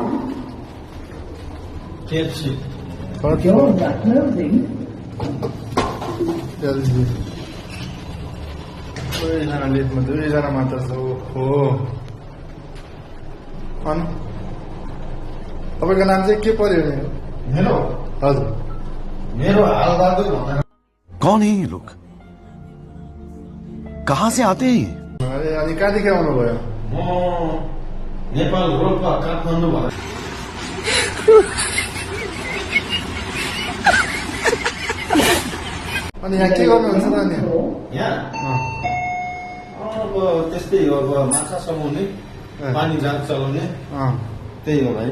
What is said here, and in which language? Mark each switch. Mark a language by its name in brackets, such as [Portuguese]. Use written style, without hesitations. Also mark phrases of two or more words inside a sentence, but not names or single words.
[Nepali] दुईजना लिफ्टमा दुईजना मात्र छ। हो अनि तपाईँको नाम चाहिँ के पर्यो? मेरो हजुर, मेरो हालबहादुर भनेर। [Hindi] कौन है ये लोग? कहाँ से आते हैं? [Nepali] अरे अनि कहाँदेखि आउनुभयो? म नेपाल रोल्पा काठमाडौँ भएर। अनि यहाँ के गर्नुहुन्छ त? अनि यहाँ अब त्यस्तै हो, अब माछा समाउने, पानी जहाज चलाउने, त्यही हो भाइ।